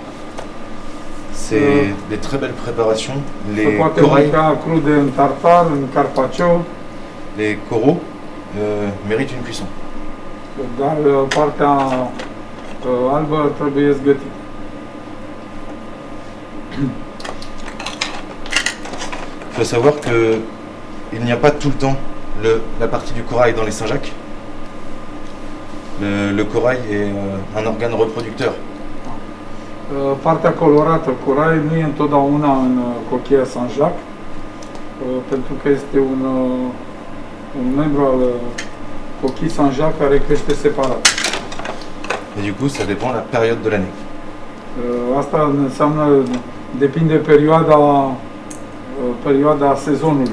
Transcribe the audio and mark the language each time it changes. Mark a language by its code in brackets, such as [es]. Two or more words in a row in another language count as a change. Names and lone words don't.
[fr] C'est des très belles préparations. [ro] Se [fr] Les [ro] poate [fr] corails, [ro] mânca crude în tartar, în carpaccio, [fr] les coraux méritent une cuisson. [ro] dar partea albă trebuie zgătită. [fr] Il faut savoir que il n'y a pas tout le temps la partie du corail dans les Saint-Jacques. Le corail est un organe reproducteur. [ro] Partea colorată, corai, nu e întotdeauna în cocheia Saint-Jacques, pentru că este un membru al cochii Saint-Jacques care crește separat. [fr] Et du coup, ça dépend de la période de l'année. [ro] Asta înseamnă, depinde perioada sezonului.